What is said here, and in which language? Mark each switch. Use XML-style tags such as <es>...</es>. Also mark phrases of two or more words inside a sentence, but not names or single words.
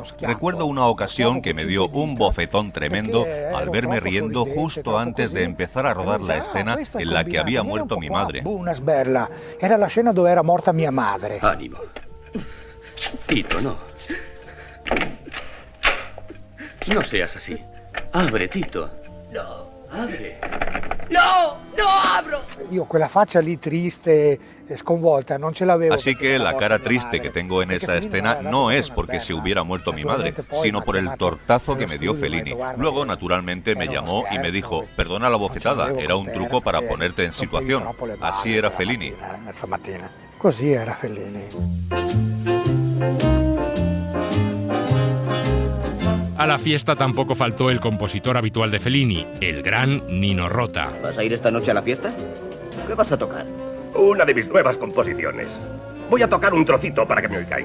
<es>Recuerdo una ocasión que me dio un bofetón tremendo al verme riendo justo antes de empezar a rodar la escena en la que había muerto mi madre. Era la escena donde era muerta mi madre. Ánimo. Tito, no. No seas así. Abre, Tito. No, abre. ¡No! ¡No abro!</es> <it>Io quella faccia lì triste, sconvolta, non ce l'avevo.</it> <es>Así que la cara triste que tengo en esa escena no es porque se hubiera muerto mi madre, sino por el tortazo que me dio Fellini. Luego, naturalmente, me llamó y me dijo, perdona la bofetada, era un truco para ponerte en situación. Así era Fellini.</es> <it>Così era Fellini.</it> <es>A la fiesta tampoco faltó el compositor habitual de Fellini, el gran Nino Rota. ¿Vas a ir esta noche a la fiesta? ¿Qué vas a tocar? Una de mis nuevas composiciones. Voy a tocar un trocito para que me oigáis.</es>